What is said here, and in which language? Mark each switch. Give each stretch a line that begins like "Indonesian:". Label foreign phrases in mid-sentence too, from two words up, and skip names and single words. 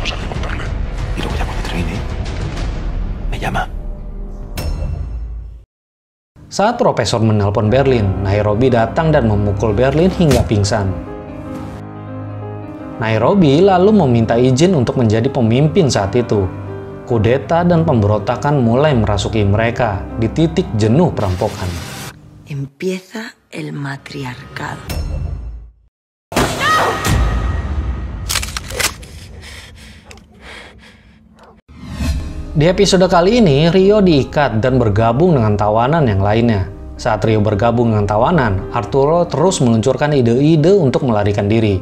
Indonesian: Saat Profesor menelpon Berlin, Nairobi datang dan memukul Berlin hingga pingsan. Nairobi lalu meminta izin untuk menjadi pemimpin saat itu. Kudeta dan pemberontakan mulai merasuki mereka di titik jenuh perampokan.
Spanish: Empieza el matriarcado.
Indonesian: Di episode kali ini, Rio diikat dan bergabung dengan tawanan yang lainnya. Saat Rio bergabung dengan tawanan, Arturo terus meluncurkan ide-ide untuk melarikan diri.